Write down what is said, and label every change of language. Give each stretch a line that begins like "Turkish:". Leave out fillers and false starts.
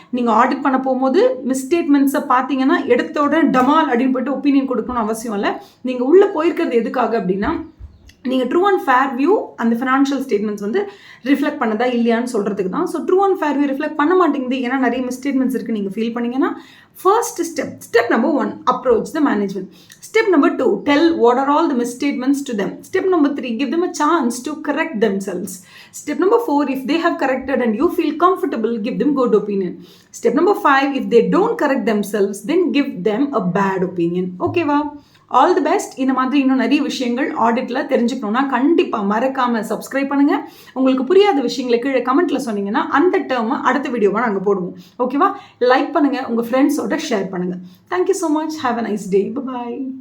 Tamil: நீங்கள் ஆடிட் பண்ண போகும்போது மிஸ்டேட்மெண்ட்ஸை பார்த்தீங்கன்னா எடுத்தோட டமால் அப்படின்னு போய்ட்டு ஒப்பீனியன் கொடுக்கணும்னு அவசியம் இல்லை. நீங்கள் உள்ளே போயிருக்கிறது எதுக்காக அப்படின்னா, நீங்கள் ட்ரூ அண்ட் ஃபேர் வியூ அந்த ஃபினான்ஷியல் ஸ்டேட்மெண்ட்ஸ் வந்து ரிஃப்ளெக்ட் பண்ணதா இல்லையான்னு சொல்கிறதுக்கு தான். So true and fair view reflect பண்ண மாட்டேங்குது, ஏன்னா நிறைய மிஸ்டேட்மெண்ட்ஸ் இருக்குது நீங்கள் ஃபீல் பண்ணிங்கன்னா,
English: First step number 1, approach the management. Step number 2, tell what are all the misstatements to them. Step number 3, give them a chance to correct themselves. Step number 4, if they have corrected and you feel comfortable, give them good opinion. Step number 5, if they don't correct themselves, then give them a bad opinion. Okay வா? All the best.
Tamil: இந்த மாதிரி இன்னும் நிறைய விஷயங்கள் ஆடிட்டில் தெரிஞ்சுக்கணும்னா கண்டிப்பாக மறக்காமல் subscribe பண்ணுங்கள். உங்களுக்கு புரியாத விஷயங்களை கீழே கமெண்ட்டில் சொன்னீங்கன்னா அந்த டேர்மை அடுத்த வீடியோவாக நாங்கள் போடுவோம். ஓகேவா? லைக் பண்ணுங்கள், உங்கள் ஃப்ரெண்ட்ஸோட ஷேர் பண்ணுங்கள்.
English: Thank you so much. Have a nice day. Bye.